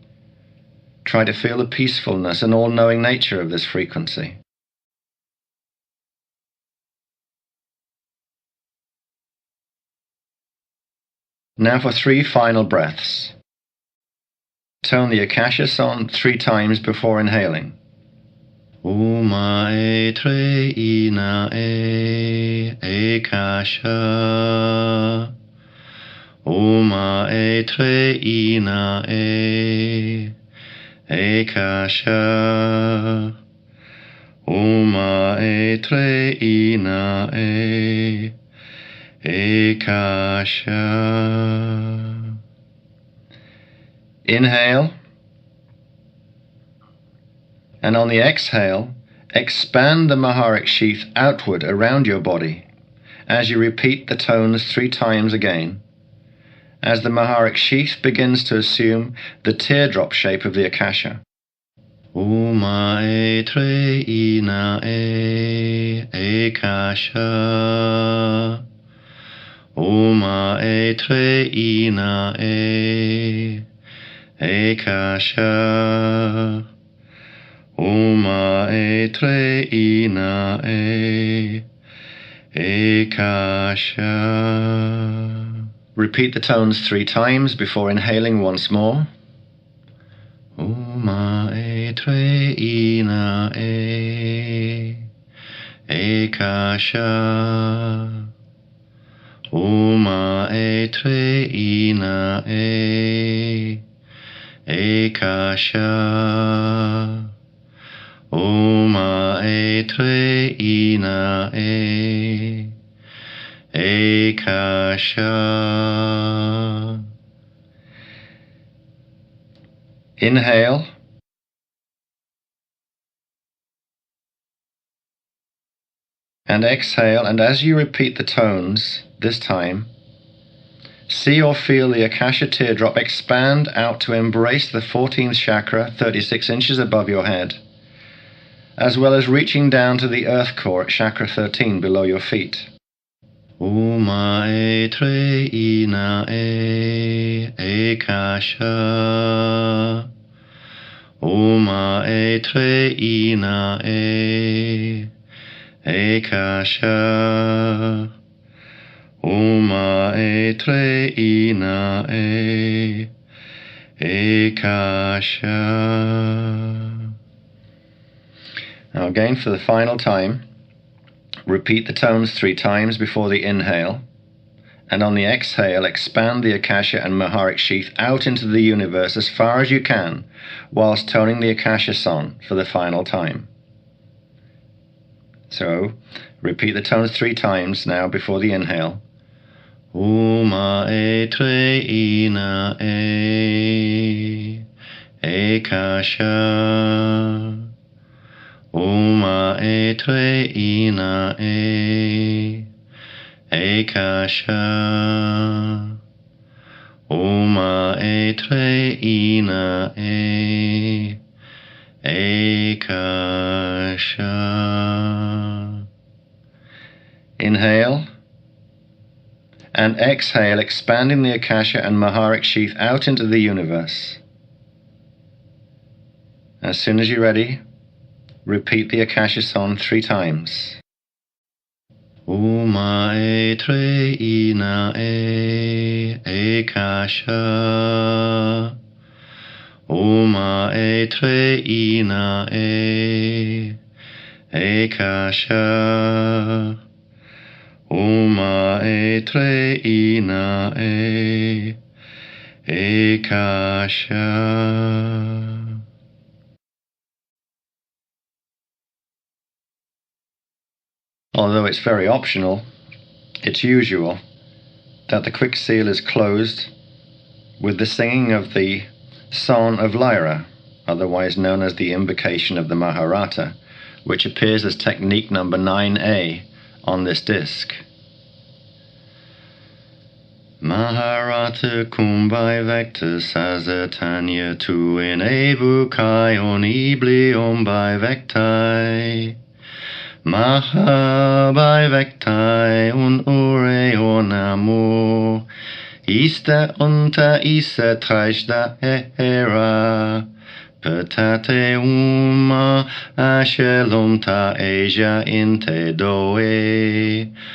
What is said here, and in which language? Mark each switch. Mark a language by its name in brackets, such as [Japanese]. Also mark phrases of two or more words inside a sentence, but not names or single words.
[English] Try to feel the peacefulness and all-knowing nature of this frequency. Now for 3 final breaths. Tone the Akasha song 3 times before inhaling. Uma e tre ina e Akasha. Uma e tre ina e Akasha. Uma e tre ina e Akasha. Inhale, and on the exhale, expand the Maharic sheath outward around your body as you repeat the tones 3 times again, as the Maharic sheath begins to assume the teardrop shape of the Akasha. Uma e tre ina e Akasha. Uma e tre ina e Akasha. Uma e tre ina e Akasha. Repeat the tones 3 times before inhaling once more. Uma e tre ina e Akasha. Uma e tre ina e Akasha. Uma e tre ina e Akasha. Inhale. And exhale, and as you repeat the tones, this time, see or feel the Akasha teardrop expand out to embrace the 14th chakra, 36 inches above your head, as well as reaching down to the earth core at chakra 13 below your feet. Uma e tre ina e Akasha. Uma e tre ina e Akasha. Uma e tre ina e Akasha. Now again for the final time, Repeat the tones 3 times before the inhale, and on the exhale, expand the Akasha and Maharic sheath out into the universe as far as you can, whilst toning the Akasha song for the final time. So, repeat the tones 3 times now before the inhale. Uma e tre ina e Akasha. Uma e tre ina e Akasha. Uma e tre ina e Akasha. Inhale and exhale, expanding the Akasha and Maharic sheath out into the universe. As soon as you're ready, repeat the Akasha song 3 times. Uma e tre ina e Akasha. Uma e tre ina e Akasha. Uma e tre ina e Akasha. Although it's very optional, it's usual that the quick seal is closed with the singing of the Song of Lyra, otherwise known as the Invocation of the Maharata, which appears as technique number 9A on this disc. Maharata kumbai vecta sazatanya tu in evu kai on iblion by vectai. Maha by vectai un ure on amor. Ista unta isa trajda era. Petate uma ashelumta asia inte doe.